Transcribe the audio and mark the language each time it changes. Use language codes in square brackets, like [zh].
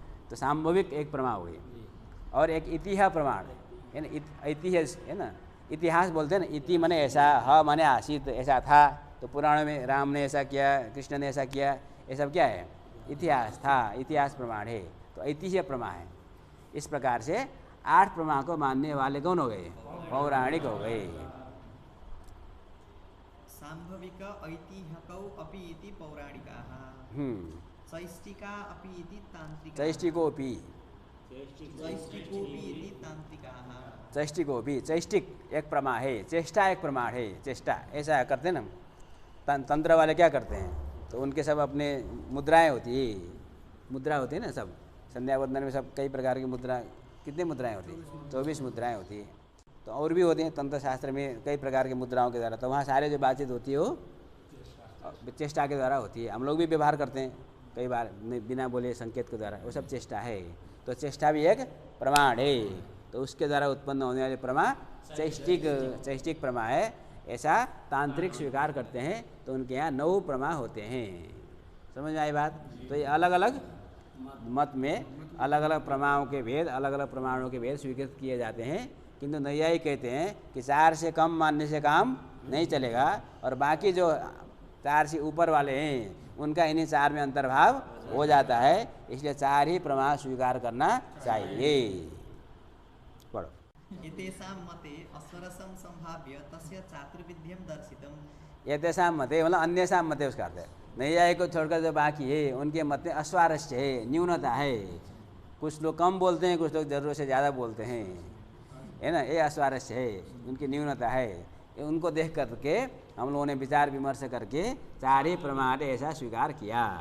[hi] तो सांभविक एक प्रमाण हो गई, और एक इतिहास प्रमाण है ना, इतिहास है ना, इतिहास बोलते हैं ना, इति माने ऐसा, ह माने आसित, ऐसा था, तो पुराणों में राम ने ऐसा किया, कृष्ण ने ऐसा किया, ये सब क्या है? इतिहास था, इतिहास प्रमाण है, तो ऐतिह्य प्रमाण है। इस प्रकार से 8 प्रमाण को मानने वाले कौन हो गए? पौराणिक हो गए। [sa] सांभविक ऐतिह्यकौ अपि इति पौराणिकाः। चैष्टिका अपि इति तांत्रिकाः। चैष्टिकोपि, चैष्टिकोपि इति तांत्रिकाः। [hi] चैष्टिकोपि, चैष्टिक एक प्रमा है, चेष्टा एक प्रमाण है, चेष्टा ऐसा करते हैं ना। तंत्र वाले क्या करते हैं, तो उनके सब अपने मुद्राएं होती है, मुद्रा होती है ना, सब संध्या वंदन में सब कई प्रकार की मुद्रा, कितनी मुद्राएं होती हैं? 24 मुद्राएं होती है। तो और भी होती हैं तंत्र शास्त्र में कई प्रकार की मुद्राओं के द्वारा, तो वहाँ सारे जो बातचीत होती है वो चेष्टा के द्वारा होती है। हम लोग भी व्यवहार करते हैं कई बार बिना बोले संकेत के द्वारा, वो सब चेष्टा है। तो चेष्टा भी एक प्रमाण है, तो उसके द्वारा उत्पन्न होने वाले प्रमा चैष्टिक प्रमा है। ऐसा तांत्रिक स्वीकार करते हैं, तो उनके यहाँ 9 प्रमा होते हैं। समझ में आई बात? तो ये अलग अलग मत में अलग अलग प्रमाणों के भेद, अलग अलग प्रमाणों के भेद स्वीकृत किए जाते हैं, किंतु नैयायिक कहते हैं कि 4 से कम मानने से काम नहीं चलेगा, और बाकी जो 4 से ऊपर वाले हैं उनका इन्हीं 4 में अंतर्भाव हो जाता है, इसलिए 4 ही प्रमाण स्वीकार करना चाहिए। पढ़ो। [sa] एतेषां मते अस्वरसं संभाव्य तस्य चातुर्विध्यं दर्शितम्। [hi] एतेषां मते मतलब अन्येषां मते उसका अर्थ है, नैयायिक को छोड़कर जो बाकी है उनके मत में अस्वारस्य है, न्यूनता है। कुछ लोग कम बोलते हैं, कुछ लोग जरूरत से ज़्यादा बोलते हैं, है ना, ये अस्वारस्य है, उनकी न्यूनता है। उनको देख करके हम लोगों ने विचार विमर्श करके 4 ही प्रमाण ऐसा स्वीकार किया।